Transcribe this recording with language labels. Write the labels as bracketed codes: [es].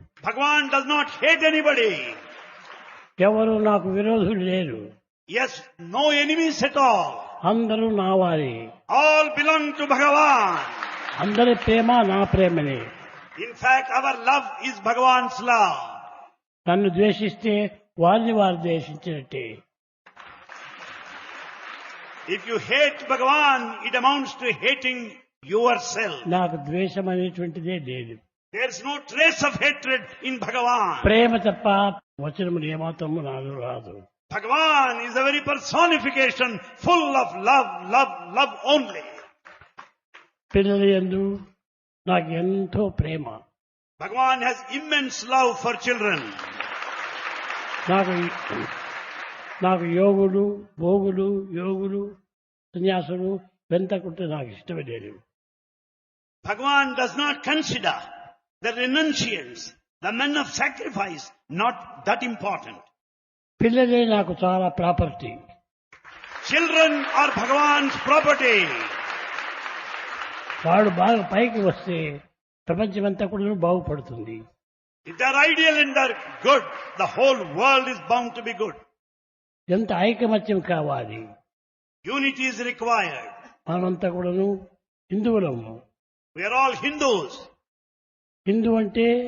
[en] Bhagavan does not hate anybody. [te] ఎవరు నాకు విరోధులు లేరు. [en] Yes, no enemies at all. [te] అందరూ నా వారి. [en] All belong to Bhagavan. [te] అందరి ప్రేమ నా ప్రేమనే. [en] In fact, our love is Bhagavan's love. [te] నన్ను ద్వేషిస్తే వారిని వారు ద్వేషించినట్టే. [en] If you hate Bhagavan, it amounts to hating yourself. [te] నాకు ద్వేషం అనేటువంటిదే లేదు. [en] There's no trace of hatred in Bhagavan. [te] ప్రేమ తప్ప వచనములు ఏమాత్రము నాలో రాదు. [en] Bhagavan is a very personification full of love, love, love only. [te] పిల్లల యందు నాకు ఎంతో ప్రేమ. [en] Bhagavan has immense love for children. [te] నాకు యోగులు, భోగులు, యోగులు, సన్యాసులు వెంతకుంటే నాకు ఇష్టమే లేదు. [en] Bhagavan does not consider the renunciants, the men of sacrifice, not that important. [te] పిల్లలే నాకు చాలా property. [en] Children are Bhagavan's property. [te] వాడు బాగా పైకి వస్తే ప్రపంచమంతా కూడా బాగుపడుతుంది. [en] If they are ideal and they are good, the whole world is bound to be good. [te] ఎంత ఐకమత్యం కావాలి. [en] Unity is required. [te] మనమంతా కూడాను హిందువులము. [en] We are all Hindus. [te] Hindu అంటే